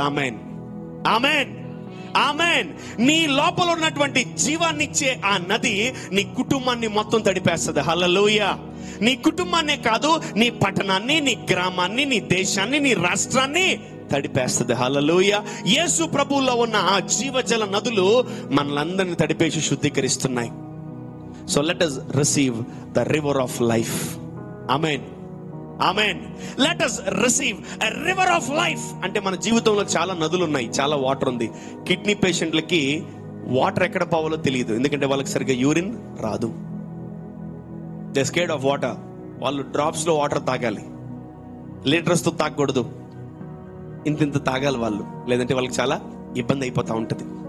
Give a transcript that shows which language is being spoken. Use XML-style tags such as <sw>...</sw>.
<te>Amen, amen, amen. నీ లోపల ఉన్నటువంటి జీవాన్నిచ్చే ఆ నది నీ కుటుంబాన్ని మొత్తం తడిపేస్తుంది. హల్లెలూయా. నీ కుటుంబాన్నే కాదు, నీ పట్టణాన్ని, నీ గ్రామాన్ని, నీ దేశాన్ని, నీ రాష్ట్రాన్ని తడిపేస్తుంది. హల్లెలూయా. యేసు ప్రభువులో ఉన్న ఆ జీవజల నదులు మనలందరినీ తడిపేసి శుద్ధీకరిస్తున్నాయి.</te> <en>So let us receive the river of life. Amen, amen. Let us receive a river of life.</en> <te>అంటే మన జీవితంలో చాలా నదులు ఉన్నాయి, చాలా వాటర్ ఉంది. కిడ్నీ పేషెంట్లకి వాటర్ ఎక్కడ పోవాలో తెలియదు, ఎందుకంటే వాళ్ళకి సరిగ్గా యూరిన్ రాదు.</te> <en>They scared of water.</en> <te>వాళ్ళు డ్రాప్స్ లో వాటర్ తాగాలి, లీటర్స్ తో తాగకూడదు, ఇంత తాగాలి వాళ్ళు, లేదంటే వాళ్ళకి చాలా ఇబ్బంది అయిపోతా ఉంటది.</te>